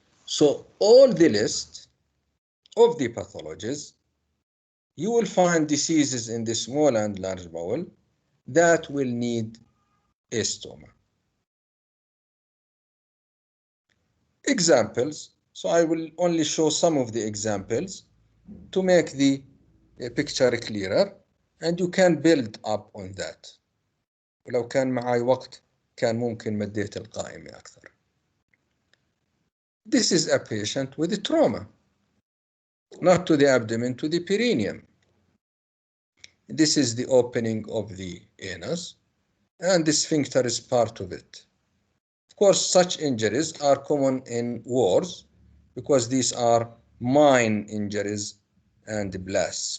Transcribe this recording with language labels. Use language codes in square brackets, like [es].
[en] So all the list of the pathologies, you will find diseases in the small and large bowel that will need a stoma. Examples. So I will only show some of the examples to make the picture clearer, and you can build up on that. [ar] ولو كان معي وقت كان ممكن مديت القائمة أكثر. [en] This is a patient with trauma, not to the abdomen, to the perineum. This is the opening of the anus, and the sphincter is part of it. Of course, such injuries are common in wars because these are mine injuries and blasts.